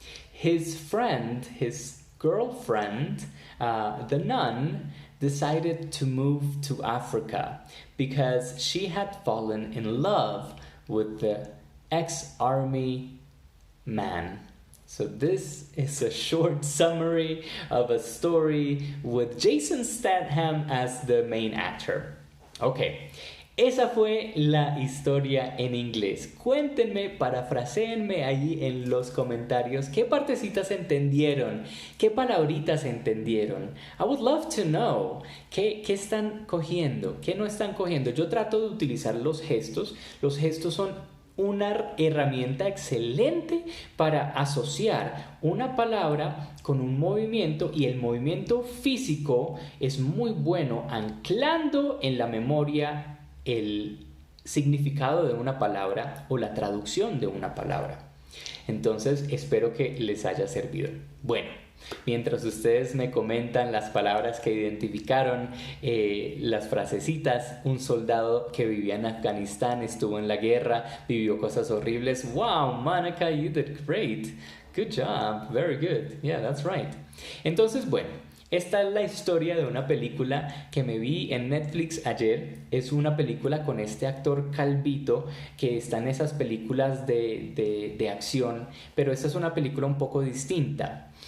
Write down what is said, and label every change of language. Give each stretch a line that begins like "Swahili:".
English: His friend, his girlfriend, the nun, decided to move to Africa because she had fallen in love with the ex-army man. So this is a short summary of a story with Jason Statham as the main actor.
Spanish: Okay, esa fue la historia en inglés. Cuéntenme, parafraséenme ahí en los comentarios qué partecitas entendieron, qué palabritas entendieron.
English: I would love to know
Spanish: qué están cogiendo, qué no están cogiendo. Yo trato de utilizar los gestos. Los gestos son una herramienta excelente para asociar una palabra con un movimiento, y el movimiento físico es muy bueno anclando en la memoria el significado de una palabra o la traducción de una palabra. Entonces espero que les haya servido. Bueno, mientras ustedes me comentan las palabras que identificaron, las frasecitas, un soldado que vivía en Afganistán, estuvo en la guerra, vivió cosas horribles.
English: Wow, Monica, you did great. Good job, very good. Yeah, that's right.
Spanish: Entonces, bueno, esta es la historia de una película que me vi en Netflix ayer. Es una película con este actor calvito que está en esas películas de acción, pero esta es una película un poco distinta.